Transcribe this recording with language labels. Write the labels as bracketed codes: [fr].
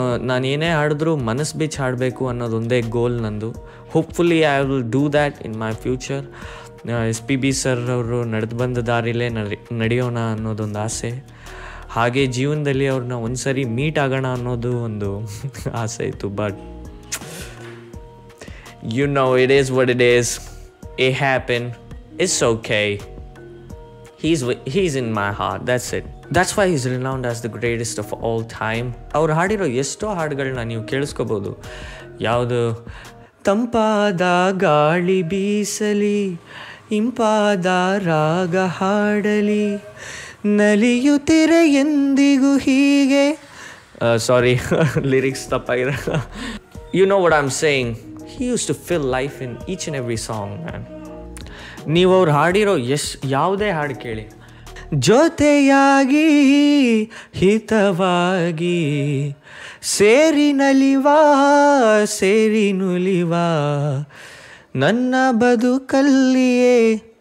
[kn] ನಾನು ಏನೇ ಹಾಡಿದ್ರು ಮನಸ್ಸು ಬಿಚ್ಚಿ ಹಾಡಬೇಕು ಅನ್ನೋದೊಂದೇ ಗೋಲ್ ನಂದು. [en] Hopefully I will do that in my future. [kn] S P B sir ಅವರು ನಡೆದು ಬಂದ ದಾರಿಲೇ ನಡೆಯೋಣ ಅನ್ನೋದೊಂದು ಆಸೆ. ಹಾಗೆ ಜೀವನದಲ್ಲಿ ಅವ್ರನ್ನ ಒಂದು ಸರಿ ಮೀಟ್ ಆಗೋಣ ಅನ್ನೋದು ಒಂದು ಆಸೆ ಇತ್ತು. [en] But it is what it is. It happened. It's okay. He's in my heart. That's it. That's why he's renowned as the greatest of all time. [kn] ಅವ್ರು ಹಾಡಿರೋ ಎಷ್ಟೋ ಹಾಡುಗಳನ್ನ ನೀವು ಕೇಳಿಸ್ಕೋಬೋದು. ಯಾವುದು? ತಂಪಾದ ಗಾಳಿ ಬೀಸಲಿ, ಇಂಪಾದ ರಾಗ ಹಾಡಲಿ, ನಲಿಯುತ್ತಿರೆ ಎಂದಿಗೂ ಹೀಗೆ. ಸಾರಿ, ಲಿರಿಕ್ಸ್ ತಪ್ಪಾಗಿದೆ. [en] You know what I'm saying. He used to fill life in each and every song, man. [kn] ನೀವು ಅವ್ರು ಹಾಡಿರೋ ಯಾವುದೇ ಹಾಡು ಕೇಳಿ, ಜೊತೆಯಾಗಿ ಹಿತವಾಗಿ ಸೇರಿ ನಲಿವಾ ಸೇರಿ ನುಲಿವಾ ನನ್ನ ಬದುಕಲ್ಲಿಯೇ.